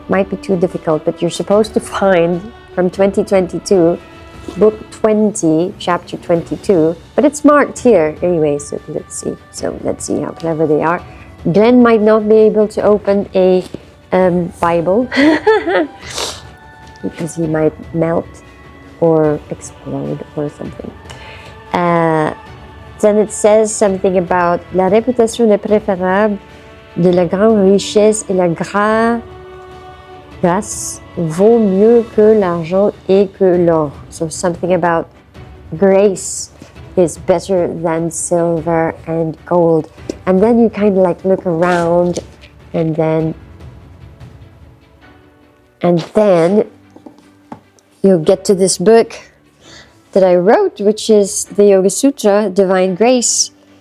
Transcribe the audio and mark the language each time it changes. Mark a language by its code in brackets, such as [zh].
[en] Might be too difficult, but you're supposed to find from 2022, book 20, chapter 22, but it's marked here anyway, so let's see. So let's see how clever they are. Glen might not be able to open a Bible because he might melt or explode or something. Then it says something about [fr] la réputation est préférable de la grande richesse et la grâce vaut mieux que l'argent et que l'or. [en] So something about grace is better than silver and gold. And then you kind of like look around and then you'll get to this book that I wrote, which is the Yoga Sutra, Divine Grace.